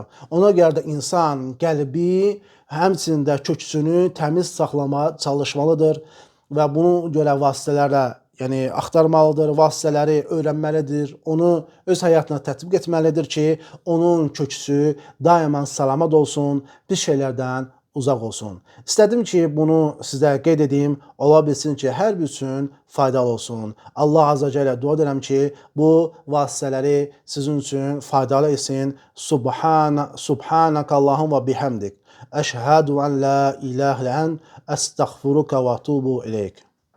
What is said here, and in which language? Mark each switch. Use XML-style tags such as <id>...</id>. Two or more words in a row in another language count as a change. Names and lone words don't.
<az>Ona görə də insan qəlbi, həmçinin də köksünü təmiz saxlamağa çalışmalıdır və bunu görə vasitələrlə, yəni axtarmalıdır, vasitələri öyrənməlidir, onu öz həyatına tətbiq etməlidir ki, onun köksü daima salamat olsun, pis şeylərdən uzaq olsun. İstədim ki, bunu sizə qeyd edeyim, ola bilsin ki, hər bir üçün faydalı olsun.</az> <ar>الله عز وجل</ar> <az>dua edirəm ki, bu vasitələri sizin üçün faydalı etsin.</az> <ar>سبحانك اللهم وبحمدك. أشهد أن لا إله إلا أنت أستغفرك وأتوب إليك.</ar>